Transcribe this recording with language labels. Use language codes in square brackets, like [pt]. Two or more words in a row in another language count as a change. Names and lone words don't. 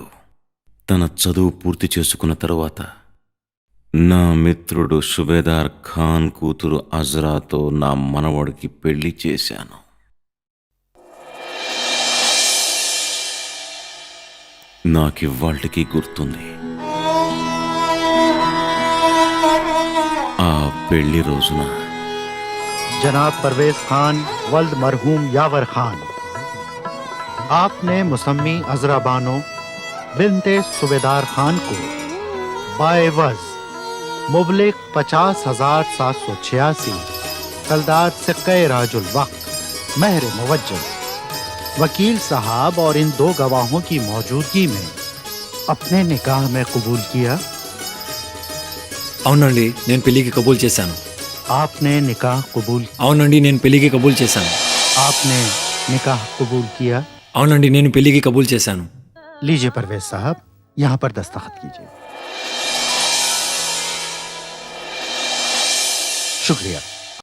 [te] తన చదువు పూర్తి చేసుకున్న తరువాత నా మిత్రుడు సుబేదార్ ఖాన్ కూతురు అజరాతో నా మనవడికి పెళ్లి చేశాను. నాకివ్వాళ్ళకి గుర్తుంది. ఆ పెళ్లి రోజున [ur] جناب پرویز خان ولد مرحوم یاور خان، آپ نے مسمات عذرا بانو بنت صوبیدار خان کو بعوض مبلغ 50,786 کلدار سکے رائج الوقت مہر مؤجل وکیل صاحب اور ان دو گواہوں کی موجودگی میں اپنے نکاح میں قبول کیا? [te] అవునండి, నేను పెళ్లికి కబూల్ చేశాను. [ur] آپ نے نکاح قبول? [te] అవునండి, నేను పెళ్లికి కబూల్ చేశాను. [ur] آپ نے نکاح قبول کیا? [te] అవునండి, నేను పెళ్లికి కబూల్ చేశాను. [ur] لیجیے پرویز صاحب، یہاں پر دستخط کیجیے. شکریہ.